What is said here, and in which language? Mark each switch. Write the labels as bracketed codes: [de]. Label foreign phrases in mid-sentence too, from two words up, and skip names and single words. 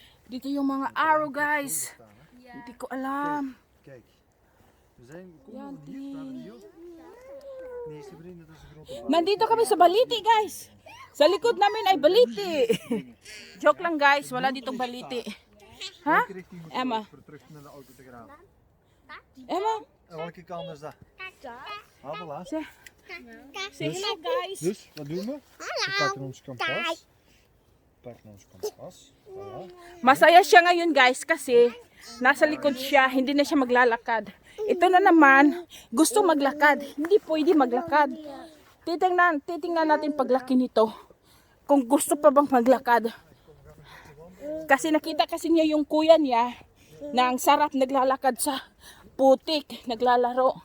[tl] Dito yung mga arrow, guys. Hindi ko alam. [nl] Kijk, we komen Ja, van hier naar de jood. Nee, Sabrina, dat is een grote bal. [tl] Nandito kami sa Baliti, guys. Sa likod namin ay Baliti. Joke lang, guys. Wala ditong Baliti. Ha? [nl] Welke richting moet Emma. je voor terug naar de auto te gaan? Emma, En welke kant is dat? Ah, voilà. [en] say hello, guys. [nl] Dus, wat doen we? We pakken ons kompas. We pakken ons kompas. Voilà. [tl] Masaya siya ngayon, guys, kasi nasa likod siya, hindi na siya maglalakad. Ito na naman, gusto maglakad. Hindi pwede maglakad. Titingnan natin paglaki nito. Kung gusto pa bang maglakad. Kasi nakita kasi niya yung kuya niya na ang sarap naglalakad sa putik, naglalaro.